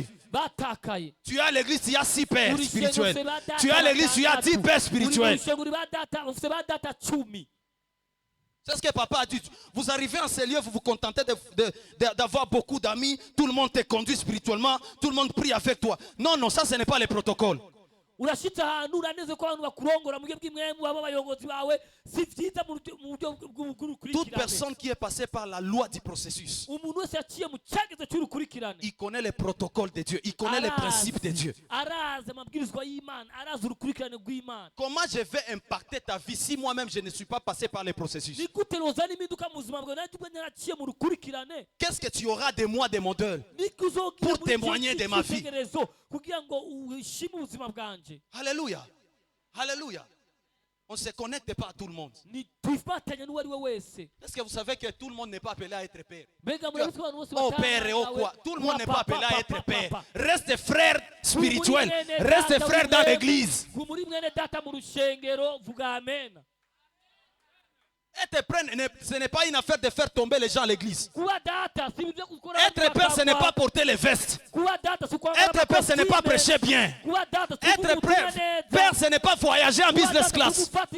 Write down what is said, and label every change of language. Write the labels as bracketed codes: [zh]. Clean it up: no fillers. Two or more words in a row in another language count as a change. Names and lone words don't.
[fr] Tu as l'église, il y a 6 pères spirituels. Tu as l'église, il y a 10 pères spirituels. C'est ce que papa a dit. Vous arrivez en ces lieux, vous vous contentez d'avoir beaucoup d'amis. Tout le monde te conduit spirituellement. Tout le monde prie avec toi. Non, non, ça ce n'est pas le protocole. [rn] urashitse ahantu uraneze ko abantu bakurongora mu buryo bw'imwemu baba abayobozi bawe si vyiza mu buryo bw'urukurikirane. [fr] Toute personne qui est passée par la loi du processus, [rn] umuntu wese yaciye mu cyagezo cy'urukurikirane, [fr] il connaît les protocoles de Dieu, il connaît les principes de Dieu. [rn] arazi amabwirizwa y'Imana, arazi urukurikirane rw'Imana. [fr] Comment je vais impacter ta vie si moi-même je ne suis pas passé par les processus? [rn] ni gute rozana impinduka mu buzima bwawe nanjye ubwo naraciye mu rukurikirane? [fr] Qu'est-ce que tu auras de moi, de mon deuil, pour témoigner de ma vie? [rn] kugira ngo ushime ubuzima bwanje. [fr] Alléluia. Alléluia. On ne se connecte pas à tout le monde. [rn] ntitwifatanya n'uwo ari we wese. [fr] Est-ce que vous savez que tout le monde n'est pas appelé à être père? [rn] mbega murabizi ko abantu bose [fr] Oh père et oh quoi? Tout le monde n'est pas appelé à être père. Reste frère spirituel. Reste frère dans l'église. [rn] muri mwene data mu rushengero, vuga amen. [fr] Être père, ce n'est pas une affaire de faire tomber les gens à l'église. Être père, ce n'est pas porter les vestes. Être père, ce n'est pas prêcher bien. Être père, ce n'est pas voyager en business class.